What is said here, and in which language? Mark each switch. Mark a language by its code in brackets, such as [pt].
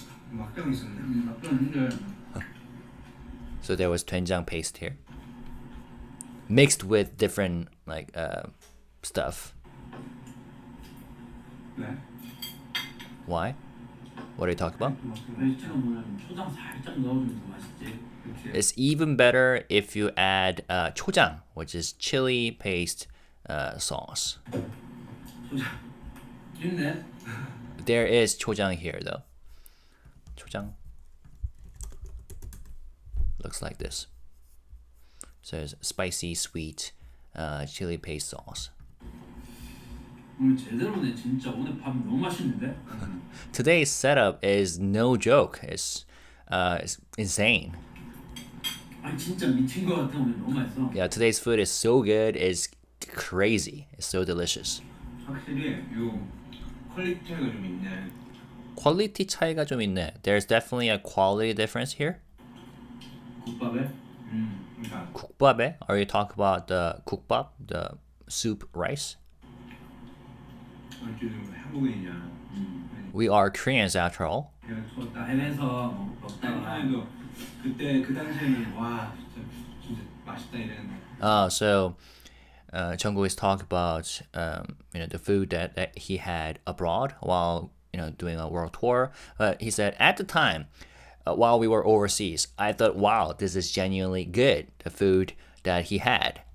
[ko] 막장 있었네. 막장 있는데 [en] So there was 된장 paste here. Mixed with different like stuff. [ko] 네. [en] Why? What are you talking about? [ko] 베지가 뭐냐면 초장 살짝 넣어주면 더 맛있지. 그렇지. [en] It's even better if you add 초장, which is chili paste sauce. [ko] 초장 있네. [en] There is 초장 here though. 초장 looks like this. So it's spicy, sweet chili paste sauce. [ko] 오늘 제대로네 진짜. 오늘 밥 너무 맛있는데. [en] Today's setup is no joke. It's insane. [ko] 아니 진짜 미친 거 같아. 오늘 너무 맛있어. [en] Yeah, today's food is so good. It's crazy. It's so delicious. [ko] 확실히 요 퀄리티 차이가 좀 있네. 퀄리티 차이가 좀 있네. [en] There's definitely a quality difference here. [ko] 국밥에 그러니까 국밥에? [en] Are you talking about the 국밥, the soup rice? [ko] 지금 한국인이잖아. [en] We are Koreans after all. [ko] 내가 추웠다. 해외에서 먹다가 해도 그때 그 당시에는 와 진짜 맛있다 이랬는데. [en] So Jungkook is talking about the food that he had abroad while doing a world tour. He said at the time, while we were overseas, I thought, wow, this is genuinely good, the food that he had.